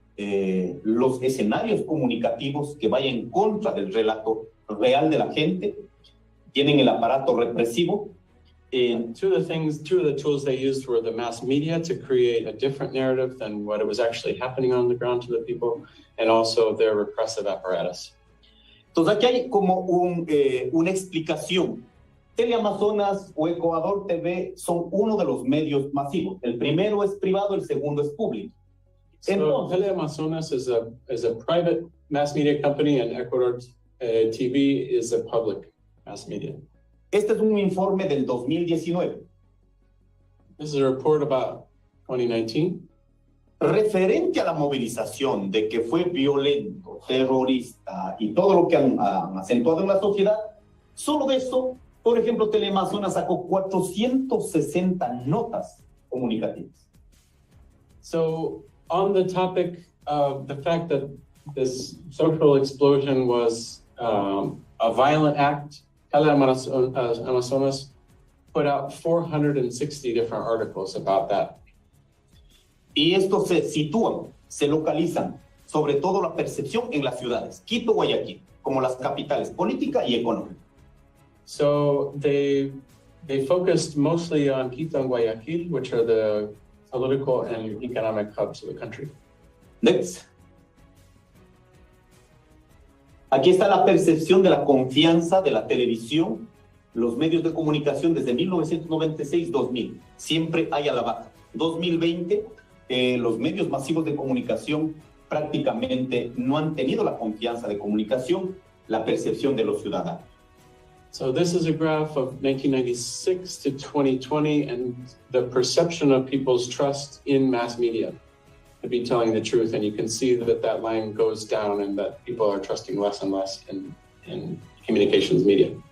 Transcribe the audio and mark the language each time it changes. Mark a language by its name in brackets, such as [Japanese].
[Spanish] los escenarios comunicativos que vayan en contra del relato real de la gente, tienen el aparato represivo. [English] Two of the tools they used were the mass media to create a different narrative than what it was actually happening on the ground to the people, and also their repressive apparatus. [Spanish] Entonces aquí hay como una explicación. Teleamazonas o Ecuador TV son uno de los medios masivos. El primero es privado, el segundo es público. [English] So Teleamazonas is a private mass media company, and Ecuador TV is a public mass media. [Spanish] Este es un informe del 2019. [English] This is a report about 2019. [Spanish] Referente a la movilización de que fue violento, terrorista y todo lo que han acentuado en la sociedad, solo de eso, por ejemplo, Teleamazonas sacó 460 notas comunicativas. [English] So on the topic of the fact that this social explosion was a violent act, Amazonas put out 460 different articles about that. [Spanish] Y estos se sitúan, se localizan, sobre todo la percepción en las ciudades, Quito, Guayaquil, como las capitales política y económica. [English] So they focused mostly on Quito and Guayaquil, which are the political and economic hubs of the country. Next. [Spanish] Aquí está la percepción de la confianza de la televisión, los medios de comunicación desde 1996-2000. Siempre hay a la baja. 2020, los medios masivos de comunicación prácticamente no han tenido la confianza de comunicación, la percepción de los ciudadanos. [English] So this is a graph of 1996 to 2020 and the perception of people's trust in mass media to be telling the truth. And you can see that line goes down and that people are trusting less and less in communications media.